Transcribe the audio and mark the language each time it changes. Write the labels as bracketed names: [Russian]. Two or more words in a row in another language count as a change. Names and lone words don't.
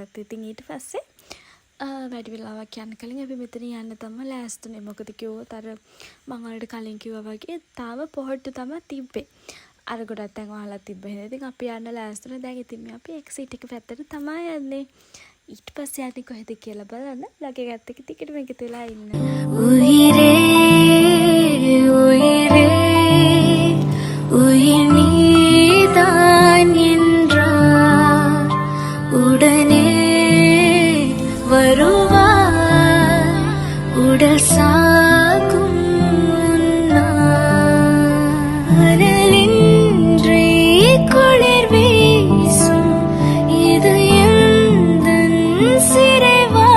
[Sinhala] ඉතින් ඊට පස්සේ වැඩි වෙලාවක් යන්න කලින් අපි මෙතන යන්න තමයි ලෑස්තුනේ. මොකද කිව්වොත් අර මම ඔයාලට කලින් කිව්වා වගේ තාම පොහොට්ටු තමයි තිබ්බේ. අර ගොඩක් තැන් වහලා තිබ්බ හින්දා ඉතින් අපි යන්න ලෑස්තුනේ. දැන් ඉතින් අපි එක්සිට් එක පැත්තට තමයි යන්නේ. ඊට පස්සේ යන්නේ කොහෙද කියලා බලන්න. vlog එකත් එක්ක ටිකටම එකතු වෙලා ඉන්න. [Tamil] உயிரே உயிரே உயிர் நீதான் என்றார் உடனே வருவார் உடல் சாகும் அனலின்றி குளிர் வீசும் இது எந்தன் சிறை